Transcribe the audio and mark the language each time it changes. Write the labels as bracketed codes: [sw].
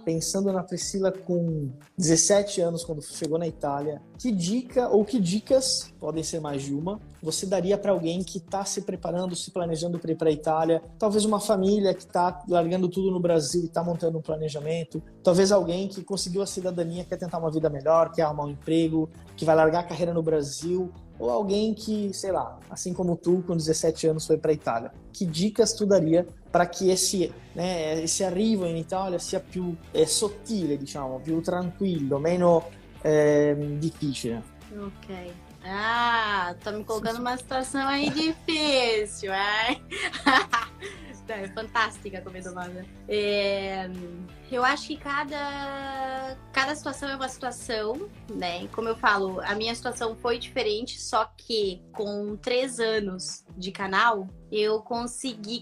[pt] Pensando na Priscila com 17 anos, quando chegou na Itália, que dica ou que dicas, podem ser mais de uma, você daria para alguém que está se preparando, se planejando para ir para a Itália? Talvez uma família que está largando tudo no Brasil e está montando um planejamento. Talvez alguém que conseguiu a cidadania, quer tentar uma vida melhor, quer arrumar um emprego, que vai largar a carreira no Brasil. Ou alguém que, sei lá, assim como tu, com 17 anos foi para a Itália. Que dicas tu daria para que esse [it] arrivo in Italia sia più sottile, diciamo, più tranquillo, meno difficile? [pt] Ok. Tá me colocando numa situação aí difícil, É fantástica a comer domada. Eu acho que cada situação é uma situação, né? Como eu falo, a minha situação foi diferente, só que com 3 anos de canal, eu consegui...